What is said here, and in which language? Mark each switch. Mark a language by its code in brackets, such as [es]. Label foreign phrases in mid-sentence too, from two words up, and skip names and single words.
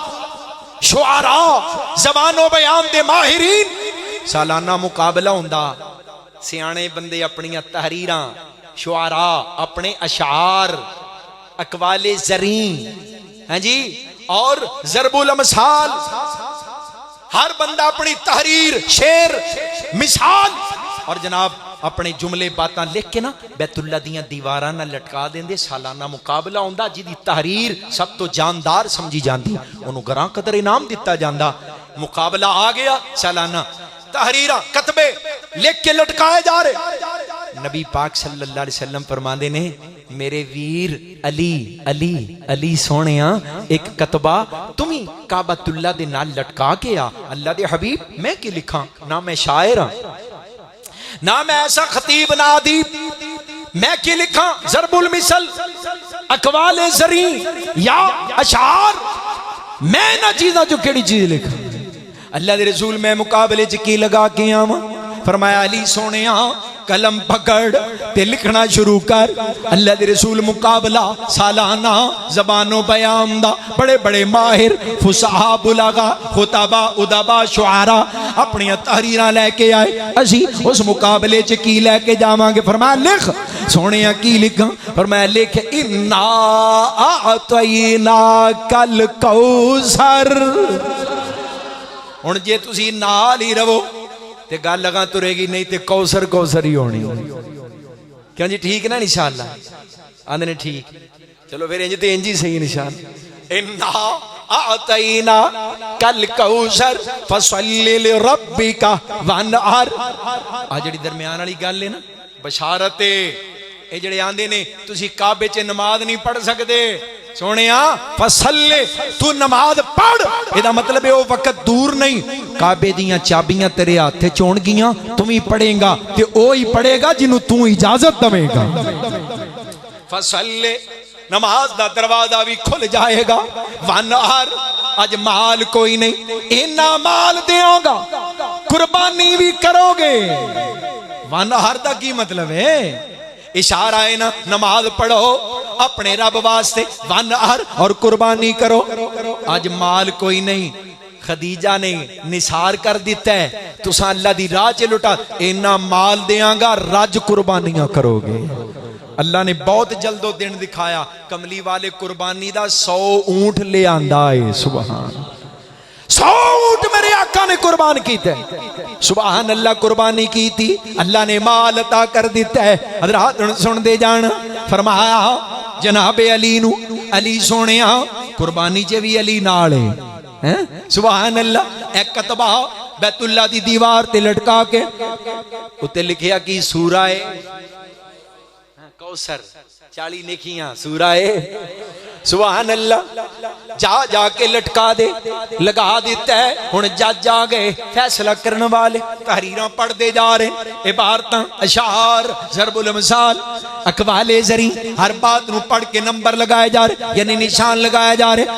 [pa] شعراء، زبان و بیان دے ماہرین، سالانہ مقابلہ ہوندا، سیانے بندے اپنی تحریراں، شعراء اپنے اشعار، اقوال زرین، ہاں جی، اور ضرب الامثال، ہر بندہ اپنی تحریر، شعر، مثال، اور جناب اپنے جملے باتاں لکھ کے نا بیت اللہ دیاں دیواراں نہ لٹکا دیندے۔ سالانہ مقابلہ ہوندا، جدی تحریر سب تو جاندار سمجھی جاندی انہوں گراں قدر انعام دیتا جاندا۔ مقابلہ آ گیا، سالانہ تحریراں کتبے لکھ کے لٹکائے جا رہے۔ نبی پاک [ar] صلی اللہ علیہ وسلم [pa] فرماندے نے میرے ویر علی علی علی سونیاں [ur] ایک کتبہ تمہیں [pa] کعبۃ اللہ دے نال لٹکا کے آ۔ اللہ دے حبیب میں کی لکھاں؟ نہ میں شاعر ہاں، نہ میں ایسا خطیب نہ ادیب، میں کی لکھاں؟ ضرب المثل، اقوال زرین یا اشعار، میں نہ چیزاں جو کیڑی چیز لکھاں؟ اللہ دے رسول میں مقابلے چکی لگا کے آواں؟ فرمایا علی سونیاں قلم پکڑ تے لکھنا شروع کر۔ اللہ دے رسول مقابلہ سالانہ زبان و بیان دا، بڑے بڑے ماہر فصحا بلغا خطبا ادبا شعراء اپنی تحریراں لے کے آئے، اسی اس مقابلے چ کی لے کے جاواں گے؟ فرمایا لکھ۔ سونیاں کی لکھاں؟ فرمایا لکھ [ar] انا اعطیناک الکوثر۔ [pa] ہن جے تسی نال ہی رہو تے گل لگا ترے گی، نہیں تے کوثر کوثر ہی ہونی۔ کیوں جی ٹھیک نا انشاءاللہ؟ آندے نے ٹھیک، چلو پھر انج تے انج ہی صحیح انشاءاللہ۔ [ar] انا اعطیناک الکوثر فصلی لربک وانحر۔ [pa] آ جڑی درمیان والی گل ہے نا بشارت ہے، اے جڑے آندے نے تسی کعبے چ نماز نہیں پڑھ سکدے، سونیا فصلے تو نماز پڑھ، [ur] یہ مطلب ہے وہ وقت دور نہیں، [pa] کعبے دیاں چابیاں تیرے ہاتھ چون گیاں، [ur] تم ہی پڑھیں گا [pa] تے او ہی پڑھے گا جنوں تو اجازت دے گا۔ فصلے نماز دا دروازہ بھی کھل جائے گا، وانحر اج مال کوئی نہیں، اینا مال دیاں گا، قربانی بھی کرو گے۔ وانحر دا کی مطلب ہے؟ اشارہ ہے نا، نماز پڑھو اپنے رب واسطے، وانحر اور قربانی کرو۔ آج مال کوئی نہیں، خدیجہ نے نثار کر دیتا ہے، تساں اللہ دی راہ چ لٹا، اینا مال دیاں گا، رج قربانیاں کرو گے۔ اللہ نے بہت جلد و دن دکھایا، کملی والے قربانی دا 100 اونٹ لے آندا ہے، سبحان 100 اونٹ میرے آقا نے قربان کیتے ہیں، [ur] سبحان اللہ قربانی کی تھی، [pa] اللہ نے مال عطا کر دیتا ہے۔ حضرات سن دے جان، فرمایا جناب علی نو، علی سونیا قربانی چ بھی علی نال ہے، سبحان اللہ۔ ایک کتبہ بیت اللہ دی دیوار تے لٹکا کے اتے لکھیا کی سورہ کوثر، 40 نیکیاں سورہ سبحان اللہ، جا جا کے لٹکا دے، لگا دیتا ہے۔ ہن جج آ گئے فیصلہ کرنے والے، تحریراں پڑھ دے جا رہے، عبارتاں، اشعار، ضرب الامثال، اقوال زرین، ہر بات نو پڑھ کے نمبر لگائے جا رہے، یعنی نشان لگائے جا رہے۔